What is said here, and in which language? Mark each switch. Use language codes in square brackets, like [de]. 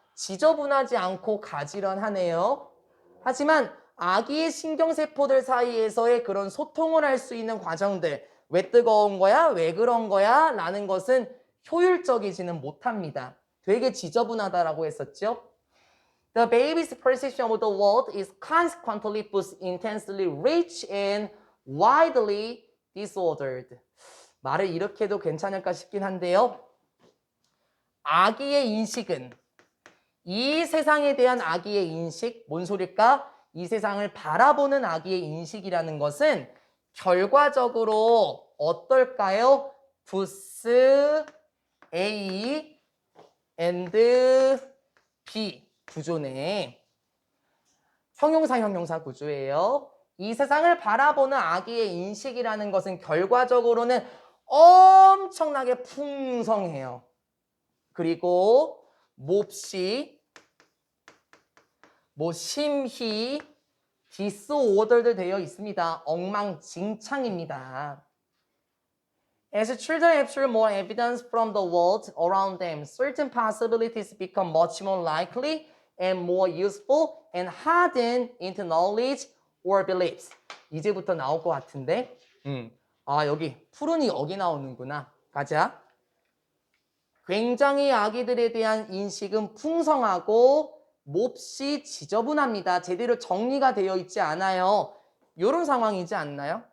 [ko] 지저분하지 않고 가지런하네요. 하지만 아기의 신경세포들 사이에서의 그런 소통을 할 수 있는 과정들, 왜 뜨거운 거야? 왜 그런 거야? 라는 것은 효율적이지는 못합니다. 되게 지저분하다라고 했었죠. [en] The baby's perception of the world is consequently both intensely rich and widely disordered. [ko] 말을 이렇게 해도 괜찮을까 싶긴 한데요. 아기의 인식은 이 세상에 대한 아기의 인식, 뭔 소릴까? 이 세상을 바라보는 아기의 인식이라는 것은 결과적으로 어떨까요? both A and B 구조네. 형용사 구조예요. 이 세상을 바라보는 아기의 인식이라는 것은 결과적으로는 엄청나게 풍성해요. 그리고 몹시 심히 disordered 되어 있습니다. 엉망진창입니다. [en] As children capture more evidence from the world around them, certain possibilities become much more likely and more useful and harden into knowledge or beliefs. [ko] 이제부터 나올 것 같은데. 여기 푸른이 여기 나오는구나. 가자. 굉장히 아기들에 대한 인식은 풍성하고 몹시 지저분합니다. 제대로 정리가 되어 있지 않아요. 이런 상황이지 않나요?